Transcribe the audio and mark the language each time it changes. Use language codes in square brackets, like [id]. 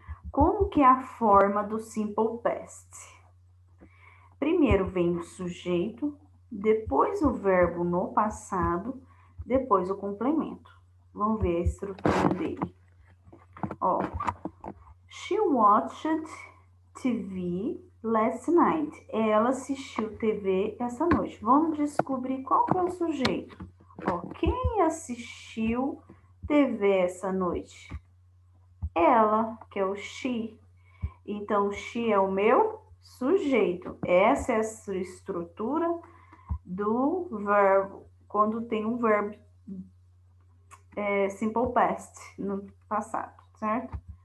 [pt] Como que é a forma do Simple Past? Primeiro vem o sujeito, depois o verbo no passado, depois o complemento. Vamos ver a estrutura dele. [en] She watched TV last night. [pt] Ela assistiu TV essa noite. Vamos descobrir qual que é o sujeito. Quem assistiu TV essa noite? Ela, que é o she. Então, she é o meu sujeito. Essa é a estrutura do verbo, quando tem um verbo simple past no passado, certo?